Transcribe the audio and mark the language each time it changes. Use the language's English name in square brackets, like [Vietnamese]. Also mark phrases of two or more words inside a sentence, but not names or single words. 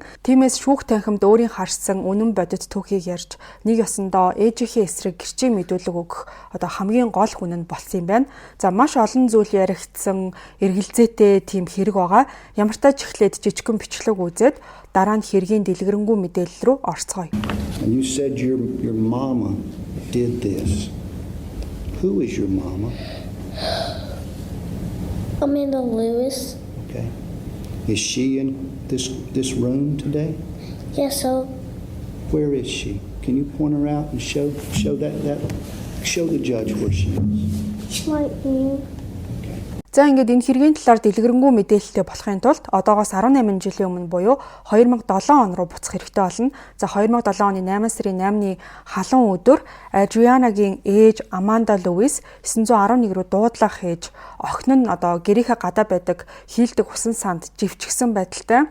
[Mongolian] Тиймээс шүүх танхимд өөрийн харсан үнэн бодит түүхийг ярьж нэг ёсондоо ээжийнхээ эсрэг гэрчийн мэдүүлэг өгөх хамгийн гол хүн нь болсон юм байна. Маш олон зүйл яригдсан, эргэлзээтэй тийм хэрэг байгаа. Ямар ч тач эхлээд жижигхэн бичлэг үзээд дараа нь хэргийн дэлгэрэнгүй мэдээлэл рүү орцгоё. [English] You said your mama did this. Who is your mama? Amanda Lewis. Okay. Is she in this room today? Yes, so Where is she? Can you point her out and show the judge where she is? she might be. [Mongolian] Ингээд энэ хэргийн талаар дэлгэрэнгүй мэдээлэлтэй болохын тулд одоогоос 18 жилийн өмнө буюу 2007 он руу буцах хэрэгтэй болно. 2007 оны 8 сарын 8-ны халуун өдөр Адрианагийн ээж Аманда Луис 911 рүү дуудлага хийж охин нь гэрийнхээ гадаа байдаг хийлдэг усан санд живчгсэн байдалтай.